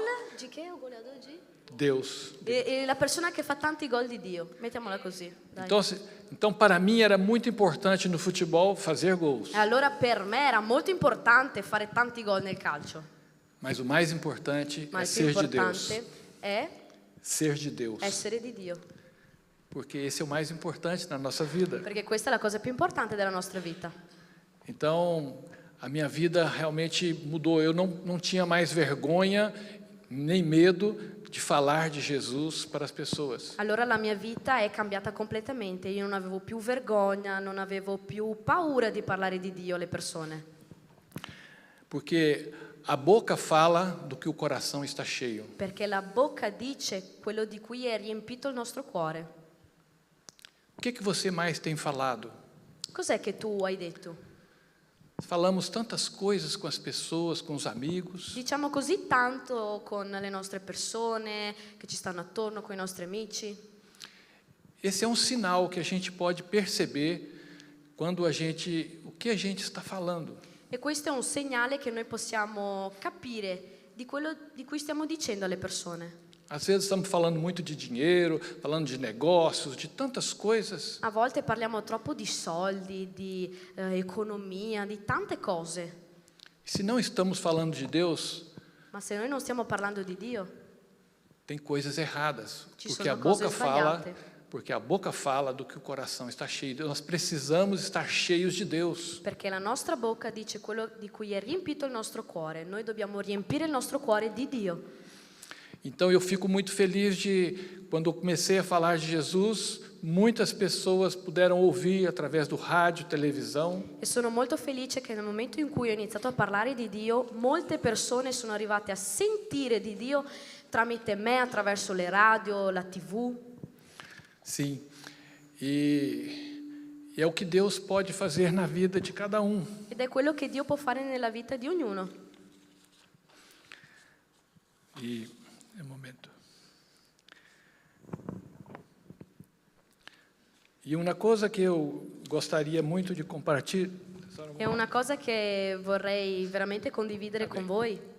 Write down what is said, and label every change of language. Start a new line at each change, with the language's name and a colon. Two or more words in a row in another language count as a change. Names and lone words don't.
Italian: Di che è
Portuguese: o goleador
Italian: di?
Portuguese: Deus.
Italian: E la persona che fa tanti gol di Dio. Mettiamola così. Dai.
Portuguese: Então, para mim era muito importante no futebol fazer gols.
Italian: E allora per me era molto importante fare tanti gol nel calcio.
Portuguese: Mas o mais importante
Italian: Ma
Portuguese: é
Italian: il più
Portuguese: ser de Deus.
Italian: importante è
Portuguese: Ser de Deus.
Italian: essere di Dio.
Portuguese: Porque esse é o mais importante na nossa vida.
Italian: Perché questa è la cosa più importante della nostra vita.
Portuguese: Então, a minha vida realmente mudou. Eu não tinha mais vergonha nem medo de falar de Jesus para as pessoas.
Italian: Allora la mia vita è cambiata completamente. Io non avevo più vergogna, non avevo più paura di parlare di Dio alle persone.
Portuguese: Porque a boca fala do que o coração está cheio.
Italian: Perché la bocca dice quello di cui è riempito il nostro cuore.
Portuguese: O que você mais tem falado?
Italian: Cos'è che tu hai detto?
Portuguese: Falamos tantas coisas com as pessoas, com os amigos.
Italian: Diciamo così tanto con le nostre persone che ci stanno attorno, con i nostri amici.
Portuguese: Esse é um sinal que a gente pode perceber quando o que a gente está falando.
Italian: E questo è un segnale che noi possiamo capire di quello di cui stiamo dicendo alle persone.
Portuguese: Às vezes estamos falando muito de dinheiro, falando de negócios, de tantas coisas.
Italian: A volte parliamo troppo di soldi, di economia, di tante cose.
Portuguese: E se não estamos falando de Deus,
Italian: Ma se noi non stiamo parlando di Dio,
Portuguese: tem coisas erradas,
Italian: Ci
Portuguese: porque
Italian: sono
Portuguese: a boca
Italian: cose
Portuguese: fala,
Italian: sbagliate.
Portuguese: porque a boca fala do que o coração está cheio. Nós precisamos estar cheios de Deus.
Italian: perché la nostra bocca dice quello di cui è riempito il nostro cuore. Noi dobbiamo riempire il nostro cuore di Dio.
Portuguese: Então eu fico muito feliz de quando eu comecei a falar de Jesus, muitas pessoas puderam ouvir através do rádio, televisão.
Italian: E sono molto felice che nel momento in cui ho iniziato a parlare di Dio, molte persone sono arrivate a sentire di Dio tramite me, attraverso le radio, la TV.
Portuguese: Sim. E é o que Deus pode fazer na vida de cada um.
Italian: Ed è quello che Dio può fare nella vita di ognuno.
Portuguese: E um momento. E uma coisa que eu gostaria muito de compartilhar.
Italian: È una cosa che vorrei veramente condividere con voi.